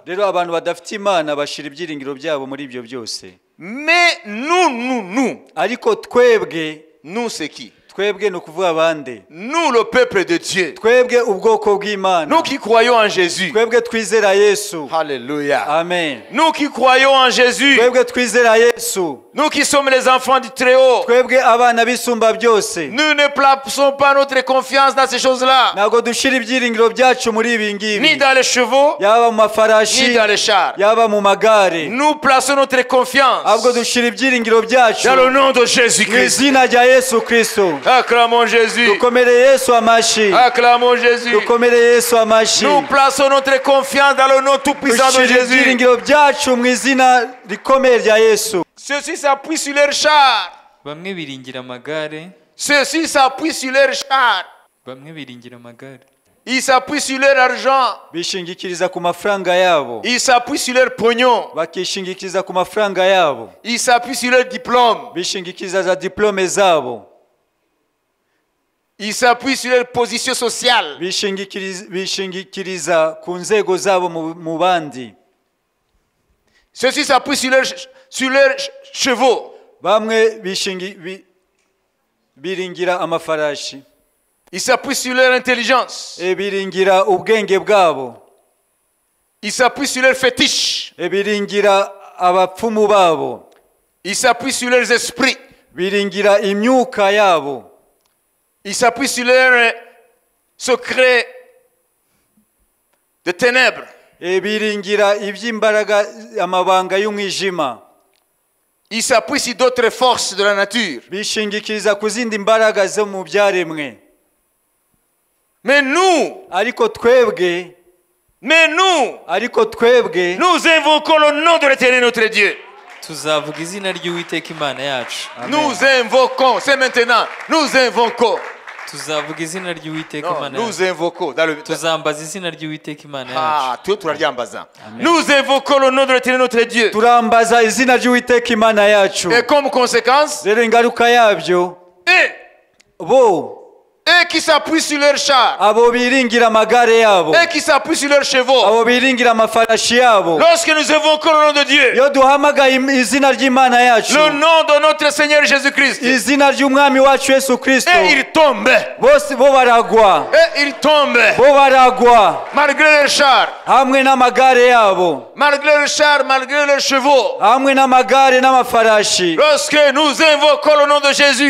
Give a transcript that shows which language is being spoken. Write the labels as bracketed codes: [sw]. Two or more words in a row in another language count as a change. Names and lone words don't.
[rw] Rero abantu badafite Imana bashira ibyiringiro byabo muri ibyo byose. [fr] Mais nous, [rw] Ariko twebwe [fr] c'est qui? [rw] twebwe ni ukuvuga bande? [fr] Nous, le peuple de Dieu. [rw] Twebwe ubwoko bw'Imana. [fr] Nous qui croyons en Jésus. [rw] Twebwe twizera Yesu. [fr] Alléluia. Amen. Nous qui croyons en Jésus. [rw] Twebwe twizera Yesu. [fr] Nous qui sommes les enfants du Très-Haut. [rw] Twebwe abana bisumba byose. [fr] Nous ne plaçons pas notre confiance dans ces choses-là. [rw] Ntabwo dushira ibyiringiro byacu muri ibi ngibi. [fr] Ni dans les chevaux, [rw] Yaba mu mafarashi, [fr] ni dans les chars. [rw] yaba mu magare. [fr] Nous plaçons notre confiance [rw] Ahubwo dushira ibyiringiro byacu [fr] dans le nom de [rw] mu [fr] Jésus-Christ. [rw] izina rya Yesu Kristo. [fr] Acclamons Jésus. [rw] Dukomere Yesu amashi. [fr] Acclamons Jésus. [rw] Dukomere Yesu amashi. [fr] Nous plaçons notre confiance dans le nom tout-puissant de [rw] Dushira [fr] Jésus. [rw] ibyiringiro byacu mu izina rikomeye rya Yesu. [fr] Ceux-ci s'appuient sur leurs chars. [rw] Bamwe biringira amagare, [fr] Ceux-ci s'appuient sur leurs chars. [rw] bamwe biringira amagare. [fr] Ils s'appuient sur leur argent. [rw] Bishingikiriza ku mafaranga yabo. [fr] Ils s'appuient sur leur pognon. [rw] Bakishingikiriza ku mafaranga yabo. [fr] Ils s'appuient sur leur diplôme. [rw] Bishingikiriza za diplome zabo. [fr] Ils s'appuient sur leur position sociale. [rw] Bishingikiriza ku nzego zabo mu bandi. [fr] Ceux-ci s'appuient sur leurs chevaux. [rw] Bamwe biringira amafarashi. [fr] Ils s'appuient sur leur intelligence. [rw] Biringira ubwenge bwabo. [fr] Ils s'appuient sur leurs fétiches. [rw] Biringira abapfumu babo, [fr] Ils s'appuient sur leurs esprits. [rw] biringira imyuka yabo, [fr] Ils s'appuient sur leurs secrets de ténèbres. [rw] biringira iby'imbaraga amabanga y'umwijima, [fr] Ils s'appuient sur d'autres forces de la nature. [rw] bishingikiriza ku zindi mbaraga zo mu byaremwe. [fr] Mais nous, [rw] ariko twebwe [fr] nous invoquons le nom de l'Éternel notre Dieu. [rw] tuzavuga izina ry'uwiteka imana yacu. [fr] Nous invoquons, c'est maintenant, nous invoquons. [rw] tuzavuga izina ry'uwiteka [fr] Non, [rw] imana [fr] nous [rw] yacu. [fr] invoquons. Dans le... [rw] tuzambaza izina ry'uwiteka imana yacu. [fr] Ah, tout nous invoquons le nom de l'Éternel notre Dieu. [rw] turambaza izina ry'uwiteka imana yacu. [fr] Et comme conséquence, [rw] rero ingaruka yabyo, bo [fr] et qui s'appuient sur leurs chars, [rw] abo biringira amagare yabo, [fr] et qui s'appuient sur leurs chevaux. [rw] abo biringira amafarashi yabo, [fr] Lorsque nous invoquons le nom de Dieu, [rw] iyo duhamagaye izina ry'imana yacu, [fr] le nom de notre Seigneur Jésus-Christ, [rw] izina ry'umwami wacu Yesu Kristo, [fr] et ils tombent, [rw] bose bo baragwa, bo baragwa [fr] malgré leurs chars, [rw] hamwe n'amagare yabo, [fr] malgré leurs chars, malgré leurs chevaux. [rw] hamwe n'amagare n'amafarashi. [fr] Lorsque nous invoquons le nom de Jésus,